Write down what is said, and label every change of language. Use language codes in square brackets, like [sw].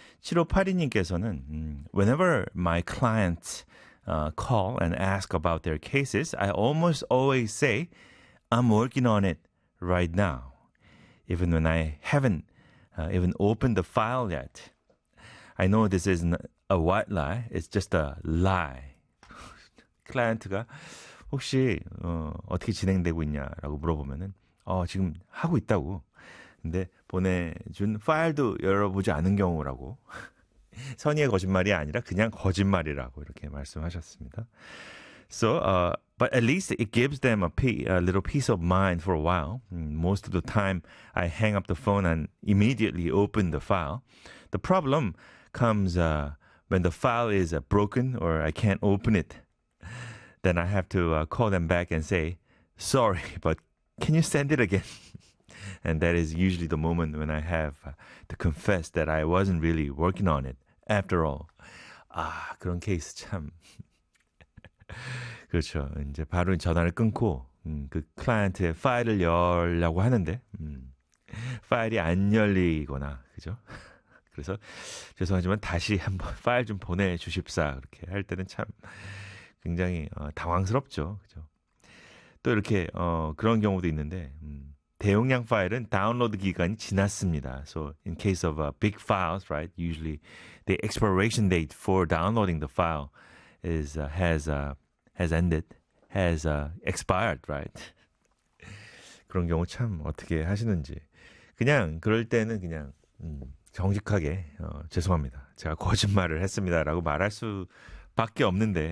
[ko] 7582님께서는 [en] Whenever my clients call and ask about their cases, I almost always say, I'm working on it right now. Even when I haven't even opened the file yet. I know this isn't a white lie. It's just a lie. [ko] 클라이언트가 혹시 어떻게 진행되고 있냐라고 물어보면은 지금 하고 있다고. 근데 보내준 파일도 열어보지 않은 경우라고. 선의의 거짓말이 아니라 그냥 거짓말이라고 이렇게 말씀하셨습니다. [en] So, but at least it gives them a little peace of mind for a while. Most of the time, I hang up the phone and immediately open the file. The problem comes when the file is broken or I can't open it. Then I have to call them back and say, sorry, but can you send it again? And that is usually the moment when I have to confess that I wasn't really working on it after all. [ko] 아, 그런 케이스 참... 그렇죠. 이제 바로 전화를 끊고 그 클라이언트의 파일을 열려고 하는데 파일이 안 열리거나 그죠? 그래서 죄송하지만 다시 한번 파일 좀 보내주십사 그렇게 할 때는 참 굉장히 당황스럽죠. 그죠? 또 이렇게 그런 경우도 있는데 대용량 파일은 다운로드 기간이 지났습니다. [en] So in case of big files, right? Usually the expiration date for downloading the file is has ended, has expired, right? [ko] 그런 경우 참 어떻게 하시는지 그냥 그럴 때는 그냥 정직하게 죄송합니다. 제가 거짓말을 했습니다라고 말할 수밖에 없는데.